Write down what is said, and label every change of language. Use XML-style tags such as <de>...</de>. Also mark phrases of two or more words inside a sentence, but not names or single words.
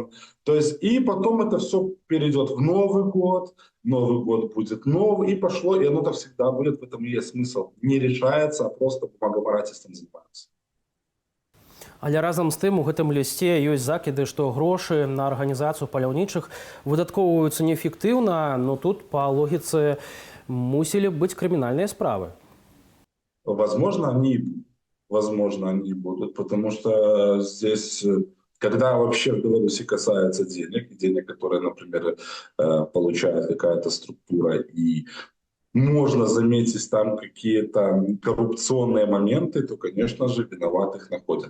<ru>То есть, и потом это все перейдет в Новый год будет новый, и пошло, и оно так всегда будет, в этом и есть смысл. Не решается, а просто бумагамарательством занимаются.</ru> <be>Але разам з тым у гэтым лісце ёсць закіды, што грошы на арганізацыю паляўнічых выдаткоўваюцца неэфектыўна, но тут па логіцы мусілі быць крымінальныя справы.</be> <ru>Возможно, они будут, потому что здесь... Когда вообще в Беларуси касается денег, которые, например, получает какая-то структура, и можно заметить там какие-то коррупционные моменты, то, конечно же, виноватых находят.</ru>